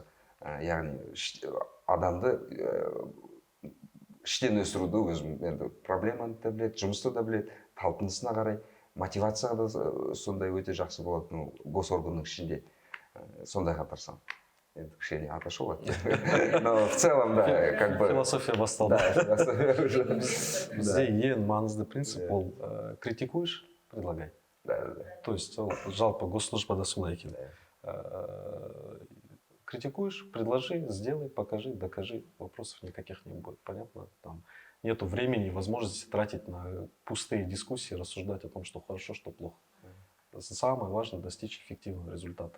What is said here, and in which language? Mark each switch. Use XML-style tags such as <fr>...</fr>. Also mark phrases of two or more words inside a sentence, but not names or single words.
<kk>Яғни адамды іштен өсіруді өзім енді проблеманы да біледі, жұмысты да біледі, талпынысына қарай, мотивацияға да сондай өте жақсы болады. Госорганның ішінде сондайға тырысамын. енді кішкене</kk> <ru>отошел от темы. Но в целом, да, как бы...</ru> <kk>Философия басталды.</kk> <ru>Да, философия уже...</ru> <kk>Бізде ең маңызды принцип ол</kk> <ru>критикуешь, предлагай. Да.</ru> <kk>То есть жалпы госслужбада солай екен.</kk> <ru>Критикуешь, предложи, сделай, покажи, докажи. Вопросов никаких не будет. Понятно? Там нету времени и возможности тратить на пустые дискуссии, рассуждать о том, что хорошо, что плохо. Самое важное — достичь эффективного результата.</ru>